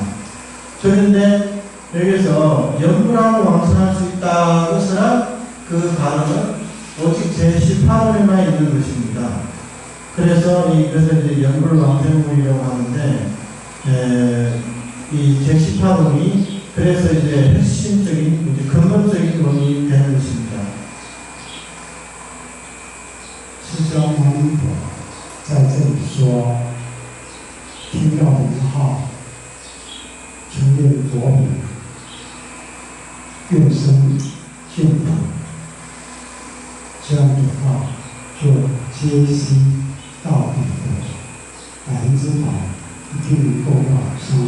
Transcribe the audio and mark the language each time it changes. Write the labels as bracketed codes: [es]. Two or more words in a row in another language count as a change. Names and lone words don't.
[ko] 그런데 여기서 연불하고 왕성할 수 있다 것이나 그 발언은 오직 제18원에만 있는 것입니다. 그래서 이것을 이제 연불왕생문이라고 하는데, 이 제18원이 그래서 이제 핵심적인, 이제 근본적인 원이 되는 것입니다. [zh] 释迦牟尼佛在这里说，听到名号，称念佛名，愿生净土，这样的话就皆悉到彼佛，百分之百一定能够往生。